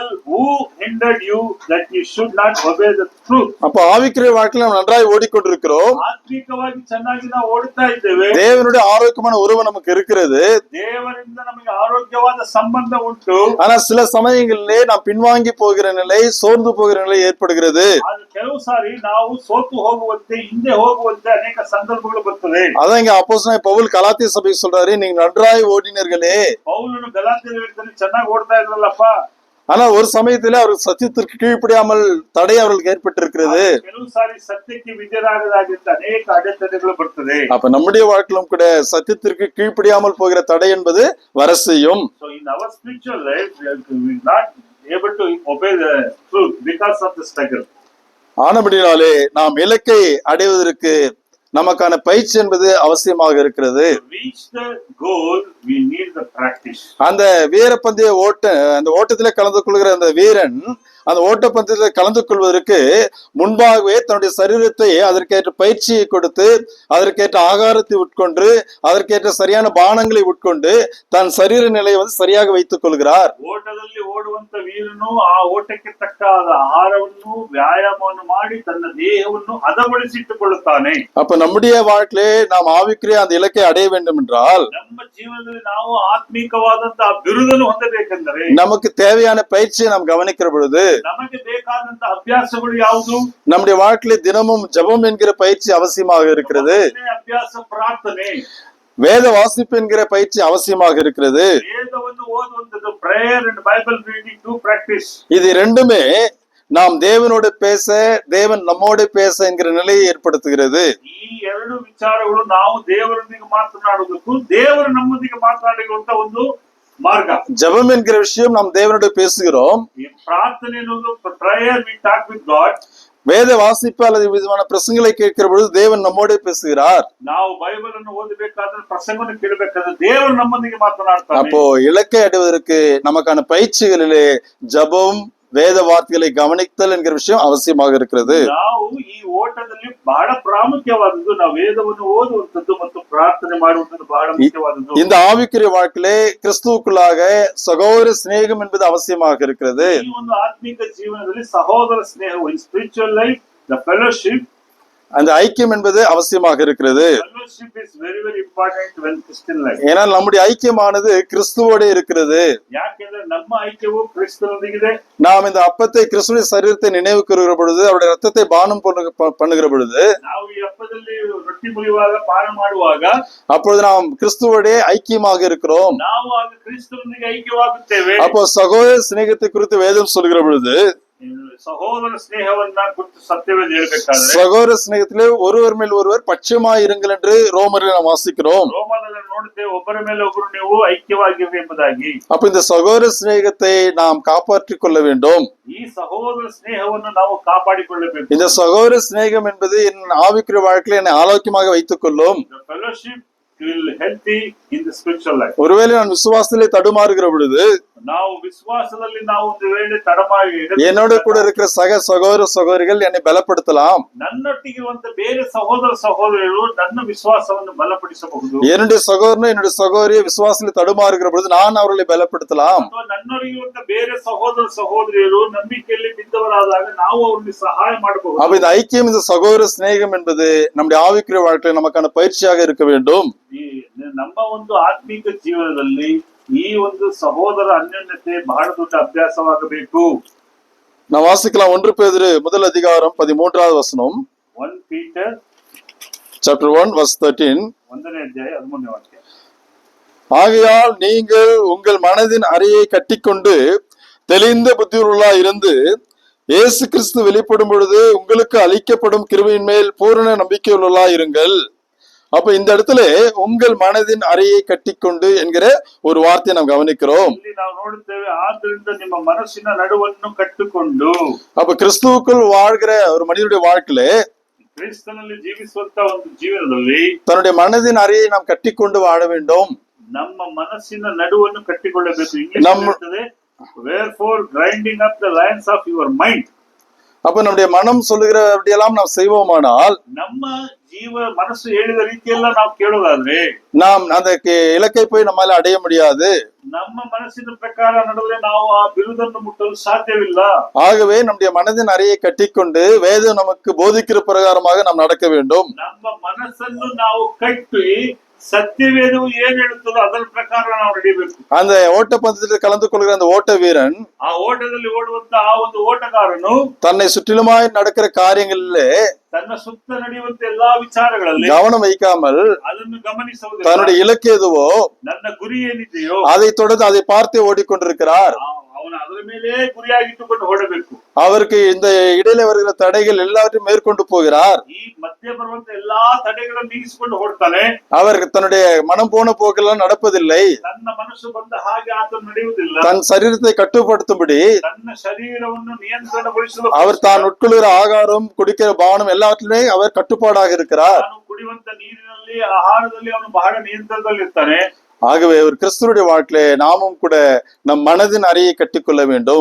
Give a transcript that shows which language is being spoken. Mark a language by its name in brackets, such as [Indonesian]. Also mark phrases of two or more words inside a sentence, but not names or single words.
[English] Who hindered you that you should not obey the truth? [Tamil] அப்ப ஆவிக்குரிய வாழ்க்கையில நாம் நன்றாய் ஓடிக்கொண்டிருக்கிறோம். [Kannada] ಆತ್ಮಿಕವಾಗಿ ಚೆನ್ನಾಗಿ ನಾವು ಓಡುತ್ತಾ ಇದ್ದೇವೆ. [Tamil] தேவனுடைய ஆரோக்கியமான உறவு நமக்கு இருக்கிறது. [Kannada] ದೇವರಿಂದ ನಮಗೆ ಆರೋಗ್ಯವಾದ ಸಂಬಂಧ ಉಂಟು. [Tamil] ஆனா சில சமயங்களிலே நாம் பின்வாங்கி போகிற நிலை, சோர்ந்து போகிற நிலை ஏற்படுகிறது. [Kannada] ಆದ್ರೆ ಕೆಲವು ಸಾರಿ ನಾವು ಸೋತು ಹೋಗುವಂತೆ, ಹಿಂದೆ ಹೋಗುವಂತೆ ಅನೇಕ ಸಂದರ್ಭಗಳು ಬರ್ತವೆ. [Tamil] அதான் இங்க அப்போஸ்தலனாகிய பவுல் கலாத்திய சபைக்கு சொல்றாரு, நீங்க நன்றாய் ஓடினீர்களே. [Kannada] ಪೌಲನು ಗಲಾತ್ಯರಲ್ಲಿ ಚೆನ್ನಾಗಿ ಓಡ್ತಾ ಇದ್ರಲ್ಲಪ್ಪ. [Tamil] ஆனா ஒரு சமயத்துல அவர் சத்தியத்திற்கு கீழ்ப்படியாமல் தடை அவர்களுக்கு ஏற்பட்டிருக்கிறது. [Kannada] ಕೆಲವು ಸಾರಿ ಸತ್ಯಕ್ಕೆ ವಿಧೇಯರಾಗದಾಗಿದ್ದ ಅನೇಕ ಅಡೆತಡೆಗಳು ಬರ್ತದೆ. [Tamil] அப்ப நம்முடைய வாழ்க்கையிலும் கூட சத்தியத்திற்கு கீழ்ப்படியாமல் போகிற தடை என்பது வர செய்யும். [English] So in our spiritual life we are not able to obey the truth because of the struggle. [Tamil] ஆனபடினாலே நாம் இலக்கை அடைவதற்கு நமக்கான பயிற்சி என்பது அவசியமாக இருக்கிறது. [English] To reach the goal we need the practice. [Tamil] அந்த வீரப்பந்தய அந்த ஓட்டத்திலே கலந்து கொள்கிற அந்த வீரன் அந்த ஓட்டப்பந்தயத்தில் கலந்து கொள்வதற்கு முன்பாகவே தன்னுடைய சரீரத்தை அதற்கேற்ற பயிற்சியை கொடுத்து, அதற்கேற்ற ஆகாரத்தை உட்கொண்டு, அதற்கேற்ற சரியான பானங்களை உட்கொண்டு தன் சரீர நிலையை சரியாக வைத்துக் கொள்கிறார். [Kannada] ಓಟದಲ್ಲಿ ಓಡುವಂತ ವೀರನು ಆ ಓಟಕ್ಕೆ ತಕ್ಕಾದ ಆಹಾರವನ್ನು ವ್ಯಾಯಾಮವನ್ನು ಮಾಡಿ ತನ್ನ ದೇಹವನ್ನು ಹದಗೊಳಿಸಿಟ್ಟುಕೊಳ್ಳುತ್ತಾನೆ. [Tamil] அப்ப நம்முடைய வாழ்க்கையிலே நாம் ஆவிக்குரிய அந்த இலக்கை அடைய வேண்டும் என்றால், [Kannada] ನಮ್ಮ ಜೀವನದಲ್ಲಿ ನಾವು ಆತ್ಮೀಕವಾದಂತಹ ಬಿರುದನ್ನು ಹೊಂದಬೇಕೆಂದರೆ [Tamil] நமக்கு தேவையான பயிற்சியை நாம் கவனிக்கிற பொழுது [Kannada] ನಮಗೆ ಬೇಕಾದಂತ ಅಭ್ಯಾಸಗಳು ಯಾವುದು? [Tamil] நம்முடைய வாழ்க்கையில தினமும் ஜெபம் என்கிற பயிற்சி அவசியமாக இருக்கிறது. [Kannada] ಅಭ್ಯಾಸ ಪ್ರಾರ್ಥನೆ, [Tamil] வேத வாசிப்பு என்கிற பயிற்சி அவசியமாக இருக்கிறது. [Kannada] ವೇದವನ್ನು ಓದುವಂತದ್ದು, [English] prayer and Bible reading to practice. [Tamil] இது ரெண்டுமே நாம் தேவனோடு பேச, தேவன் நம்மோடு பேச என்கிற நிலையை ஏற்படுத்துகிறது. [Kannada] ಈ ಎರಡು ವಿಚಾರಗಳು ನಾವು ದೇವರೊಂದಿಗೆ ಮಾತನಾಡುವುದಕ್ಕೂ ದೇವರು ನಮ್ಮೊಂದಿಗೆ ಮಾತನಾಡುವಂತ ಒಂದು ಮಾರ್ಗ. [Tamil] ஜெபம் என்கிற விஷயம் நாம் தேவனோடு பேசுகிறோம். [Kannada] ಈ ಪ್ರಾರ್ಥನೆ ಅನ್ನೋದು [English] prayer we talk with God. [Tamil] வேத வாசிப்பு அல்லது விதமான பிரசங்களை கேட்கிற பொழுது தேவன் நம்மோடு பேசுகிறார். [Kannada] ನಾವು ಬೈಬಲ್ ಅನ್ನು ಓದಬೇಕಾದ್ರೆ, ಪ್ರಸಂಗವನ್ನು ಕೇಳಬೇಕಾದ್ರೆ ದೇವರು ನಮ್ಮೊಂದಿಗೆ ಮಾತನಾಡ್ತಾನೆ. [Tamil] அப்போ இலக்கை அடைவதற்கு நமக்கான பயிற்சிகளிலே ஜெபம், வேத வார்த்தைகளை கவனித்தல் என்கிற விஷயம் அவசியமாக இருக்கிறது. [Kannada] ನಾವು ಈ ಓಟದಲ್ಲಿ ಬಹಳ ಪ್ರಾಮುಖ್ಯವಾದದ್ದು ನಾವು ವೇದವನ್ನು ಓದುವಂತದ್ದು ಮತ್ತು ಪ್ರಾರ್ಥನೆ ಮಾಡುವಂತದ್ದು ಬಹಳ ಮುಖ್ಯವಾದದ್ದು. [Tamil] இந்த ஆவிக்குரிய வாழ்க்கையிலே கிறிஸ்துவுக்குள்ளாக சகோதர சிநேகம் என்பது அவசியமாக இருக்கிறது. [Kannada] ಈ ಒಂದು ಆತ್ಮಿಕ ಜೀವನದಲ್ಲಿ ಸಹೋದರ ಸ್ನೇಹವು, [English] in spiritual life the fellowship, [Tamil] அந்த ஐக்கியம் என்பது அவசியமாக இருக்கிறது. [English] fellowship is very very important when Christian life. [Tamil] ஏன்னா நம்முடைய ஐக்கியமானது கிறிஸ்துவோடு இருக்கிறது. [Kannada] ಯಾಕೆಂದ್ರೆ ನಮ್ಮ ಐಕ್ಯವು ಕ್ರಿಸ್ತನೊಂದಿಗಿದೆ. [Tamil] நாம் இந்த அப்பத்தை கிறிஸ்துவின் சரீரத்தை நினைவு கூறுகிற பொழுது, அவருடைய ரத்தத்தை பானம் பண்ணுகிற பொழுது, [Kannada] ನಾವು ಈ ಹಬ್ಬದಲ್ಲಿ ರೊಟ್ಟಿ ಮುರಿಯುವಾಗ, ಪಾನ ಮಾಡುವಾಗ [Tamil] அப்பொழுது நாம் கிறிஸ்துவோட ஐக்கியமாக இருக்கிறோம். [Kannada] ನಾವು ಆಗ ಕ್ರಿಸ್ತನೊಂದಿಗೆ ಐಕ್ಯವಾಗುತ್ತೇವೆ. [Tamil] அப்போ சகோதர சிநேகத்தை குறித்து வேதம் சொல்கிற பொழுது, [Kannada] ಸಹೋದರ ಸ್ನೇಹವನ್ನ ಕುರಿತು ಸತ್ಯವೇದ ಹೇಳಬೇಕಾದ್ರೆ, [Tamil] சகோதர சிநேகத்திலே ஒருவர் மேல் ஒருவர் பட்சமாய் இருங்கள் என்று ரோமரில் நாம் வாசிக்கிறோம். [Kannada] ರೋಮದಲ್ಲಿ ನೋಡುತ್ತೇವೆ, ಒಬ್ಬರ ಮೇಲೆ ಒಬ್ಬರು ನೀವು ಐಕ್ಯವಾಗಿರಿ ಎಂಬುದಾಗಿ. [Tamil] அப்ப இந்த சகோதர சிநேகத்தை நாம் காப்பாற்றிக் கொள்ள வேண்டும். [Kannada] ಈ ಸಹೋದರ ಸ್ನೇಹವನ್ನು ನಾವು ಕಾಪಾಡಿಕೊಳ್ಳಬೇಕು. [Tamil] இந்த சகோதர சிநேகம் என்பது என் ஆவிக்குரிய வாழ்க்கையில என்னை ஆரோக்கியமாக வைத்துக் கொள்ளும். [English] The fellowship will healthy in the spiritual life. [Tamil] ஒருவேளை நான் விசுவாசத்திலே தடுமாறுகிற பொழுது [Kannada] ನಾವು ವಿಶ್ವಾಸದಲ್ಲಿ ನಾವು ಒಂದು ವೇಳೆ ತಡಮಾಡಿ [Tamil] என்னோட கூட இருக்கிற சக சகோதர சகோதரிகள் என்னை பலப்படுத்தலாம். [Kannada] ನನ್ನೊಟ್ಟಿಗಿರುವಂತ ಬೇರೆ ಸಹೋದರ ಸಹೋದರಿಯರು ನನ್ನ ವಿಶ್ವಾಸವನ್ನು ಬಲಪಡಿಸಬಹುದು. [Tamil] என்னுடைய சகோதரனும் என்னுடைய சகோதரியை விசுவாசத்தில் தடுமாறுகிற பொழுது நான் அவர்களை பலப்படுத்தலாம். [Kannada] ಅಥವಾ ನನ್ನೊಟ್ಟಿಗಿರುವಂತ ಬೇರೆ ಸಹೋದರ ಸಹೋದರಿಯರು ನಂಬಿಕೆಯಲ್ಲಿ ಬಿದ್ದವರಾದಾಗ ನಾವು ಅವರಿಗೆ ಸಹಾಯ ಮಾಡಬಹುದು. [Tamil] அப்ப இந்த ஐக்கியம், இந்த சகோதர சிநேகம் என்பது நம்முடைய ஆவிக்குரிய வாழ்க்கையில் நமக்கான பயிற்சியாக இருக்க வேண்டும். [Kannada] ನಮ್ಮ ಒಂದು ಆತ್ಮಿಕ ಜೀವನದಲ್ಲಿ ಈ ಒಂದು ಸಹೋದರ ಅನ್ಯೋನ್ಯತೆ ಬಹಳ ದೊಡ್ಡ ಅಭ್ಯಾಸವಾಗಬೇಕು. [Tamil] நான் வாசிக்கலாம் 1 பேதுரு முதல் அதிகாரம் 13வது வசனம். [English] 1 Peter chapter 1 verse 13. [Kannada] 1ನೇ ಅಧ್ಯಾಯ 13ನೇ ವಾಕ್ಯ. [Tamil] ஆகையால் நீங்கள் உங்கள் மனதின் அறையை கட்டிக்கொண்டு தெளிந்த புத்தியுள்ளவர்களாய் இருந்து இயேசு கிறிஸ்து வெளிப்படும் பொழுது உங்களுக்கு அளிக்கப்படும் கிருபையின் மேல் பூரண நம்பிக்கையுள்ளவர்களாய் இருங்கள். அப்ப இந்த இடத்துல உங்கள் மனதின் அறையை கட்டிக்கொண்டு என்கிற ஒரு வார்த்தையை நாம் கவனிக்கிறோம். [Kannada] ಇಲ್ಲಿ ನಾವು ನೋಡುತ್ತೇವೆ, ಆದ್ದರಿಂದ ನಿಮ್ಮ ಮನಸ್ಸಿನ ನಡುವನ್ನು ಕಟ್ಟಿಕೊಂಡು. [Tamil] அப்ப கிறிஸ்துவுக்குள் வாழ்கிற ஒரு மனிதனுடைய வாழ்க்கையில, [Kannada] ಕ್ರಿಸ್ತನಲ್ಲಿ ಜೀವಿಸುವಂತ ಒಂದು ಜೀವನದಲ್ಲಿ [Tamil] தன்னுடைய மனதின் அறையை நாம் கட்டிக்கொண்டு வாழ வேண்டும். [Kannada] ನಮ್ಮ ಮನಸ್ಸಿನ ನಡುವನ್ನು ಕಟ್ಟಿಕೊಳ್ಳಬೇಕು. ಇಂಗ್ಲಿಷ್ ಹೇಳ್ತದೆ, [English] wherefore grinding up the lions of your mind. [Tamil] அப்ப நம்முடைய மனம் சொல்லுகிற அப்படியெல்லாம் நாம் செய்வோமானால், [Kannada] ನಮ್ಮ ಮನಸ್ಸು ಹೇಳಿದ ರೀತಿಯೆಲ್ಲ ನಾವು ಕೇಳೋದಾದ್ರೆ [Tamil] நாம் அந்த இலக்கை போய் நம்மால அடைய முடியாது. [Kannada] ನಮ್ಮ ಮನಸ್ಸಿನ ಪ್ರಕಾರ ನಡೆದ್ರೆ ನಾವು ಆ ಬಿರುದನ್ನು ಮುಟ್ಟಲು ಸಾಧ್ಯವಿಲ್ಲ. [Tamil] ஆகவே நம்முடைய மனதின் அறையை கட்டிக்கொண்டு வேதம் நமக்கு போதிக்கிற பிரகாரமாக நாம் நடக்க வேண்டும். [Kannada] ನಮ್ಮ ಮನಸ್ಸನ್ನು ನಾವು ಕಟ್ಟಿ ಸತ್ಯವೇದವು ಏನ್ ಹೇಳುತ್ತದೋ ಅದರ ಪ್ರಕಾರ ನಾವು ನಡೆಯಬೇಕು. [Tamil] அந்த ஓட்டப்பந்தயத்தில் கலந்து கொள்கிற அந்த ஓட்ட வீரன், [Kannada] ಆ ಓಟದಲ್ಲಿ ಓಡುವಂತ ಆ ಒಂದು ಓಟಗಾರನು [Tamil] தன்னை சுற்றிலுமாய் நடக்கிற காரியங்களிலே [Kannada] ತನ್ನ ಸುತ್ತ ನಡೆಯುವಂತ ಎಲ್ಲಾ ವಿಚಾರಗಳಲ್ಲಿ [Tamil] கவனம் வைக்காமல் [Kannada] ಅದನ್ನು ಗಮನಿಸುವುದಿಲ್ಲ. [Tamil] தன்னுடைய இலக்கு எதுவோ [Kannada] ನನ್ನ ಗುರಿ ಏನಿದೆಯೋ [Tamil] அதை தொடர்ந்து அதை பார்த்தே ஓடிக்கொண்டிருக்கிறார். [Kannada] ಅವನು ಅದರ ಮೇಲೆ ಗುರಿಯಾಗಿಟ್ಟುಕೊಂಡು ಹೊಡಬೇಕು. [Tamil] அவருக்கு இந்த இடையில வருகிற தடைகள் எல்லாவற்றையும் மேற்கொண்டு போகிறார். [Kannada] ಈ ಮಧ್ಯೆ ಬರುವಂತ ಎಲ್ಲಾ ತಡೆಗಳನ್ನು ನೀಗಿಸಿಕೊಂಡು ಹೊಡ್ತಾನೆ. [Tamil] அவருக்கு தன்னுடைய மனம் போன போக்கெல்லாம் நடப்பதில்லை. [Kannada] ತನ್ನ ಮನಸ್ಸು ಬಂದ ಹಾಗೆ ಆತನು ನಡೆಯುವುದಿಲ್ಲ. [Tamil] தன் சரீரத்தை கட்டுப்படுத்தும்படி [Kannada] ತನ್ನ ಶರೀರವನ್ನು ನಿಯಂತ್ರಣಗೊಳಿಸಲು [Tamil] அவர் தான் உட்கொள்கிற ஆகாரம், குடிக்கிற பானம் எல்லாவற்றிலே அவர் கட்டுப்பாடாக இருக்கிறார். [Kannada] ತಾನು ಕುಡಿಯುವಂತ ನೀರಿನಲ್ಲಿ, ಆಹಾರದಲ್ಲಿ ಅವನು ಬಹಳ ನಿಯಂತ್ರಣದಲ್ಲಿ ಇರ್ತಾನೆ. [Tamil] ஆகவே ஒரு கிறிஸ்துவனுடைய வாழ்க்கையிலே நாமும் கூட நம் மனதின் அறையை கட்டிக்கொள்ள வேண்டும்.